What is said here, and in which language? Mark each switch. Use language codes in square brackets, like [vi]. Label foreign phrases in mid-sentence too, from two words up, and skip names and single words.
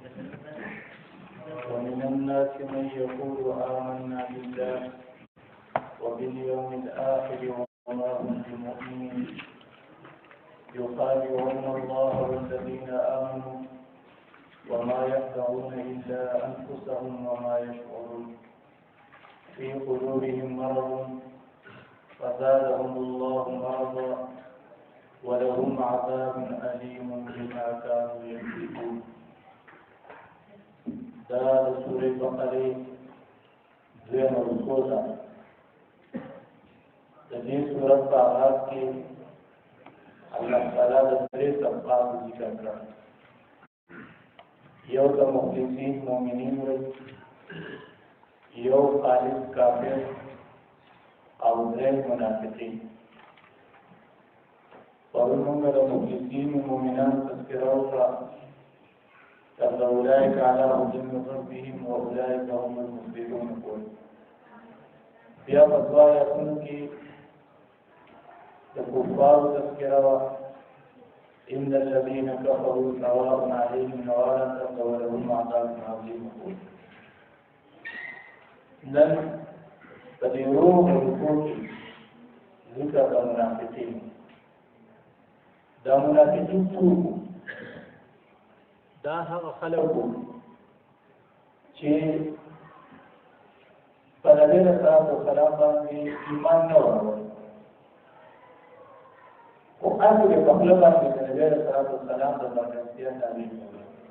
[ar] ومن الناس من يقول آمنا بالله وباليوم الآخر وما هم بمؤمنين يخادعون الله والذين آمنوا وما يخدعون إلا أنفسهم وما يشعرون في قلوبهم مرض فزادهم الله مرضا ولهم عذاب أليم بما كانوا يكذبون. [ps] دا سورة بقرة دویم رکوع ده. د دې سورت په آغاز کې الله تعالی د درې طبقات ذکر کړل. یو د مخلصین مؤمنین وایي، یو خالص کافر او درې منافقین. پرون موږ د مخلصین مؤمنان تذکره وکړه. [ar] أولئك على هدى من ربهم وأولئك هم المفلحون. [ps] بیا په دوا آیاتونو کې د کفارو تذکره وه. [ar] إن الذين كفروا سواء عليهم أنذرتهم ولهم عذاب عظيم. [ps] نن په دې روح رکوع کې ذکر د منافقین. دا منافقین څوک؟ دا هغه خلک چې په نبی [ar] رسول الله [ps] سلام باندې ایمان نه ورکړي، او هغه په خپل باندې د نبی [ar] رسول الله [ps] سلام د برکتیا تعلیم کوي.